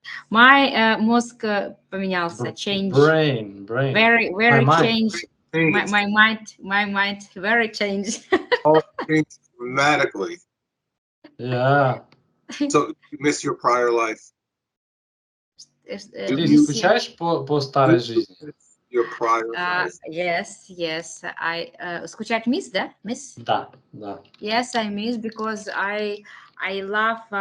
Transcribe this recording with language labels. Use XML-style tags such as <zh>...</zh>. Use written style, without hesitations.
<en>My</en> <ru>мозг поменялся,</ru> <en>change. Brain. Very change. My mind very change. Oh, changed dramatically. Yeah. So you miss your prior life.</en> <ru>Ты скучаешь по старой жизни?</ru> <en>Your prior life. Yes. I</en> <ru>скучать</ru> <en>miss,</en> <ru>да?</ru> <en>Miss?</en> <ru>Да.</ru> <en>Yes, I miss because I love</en>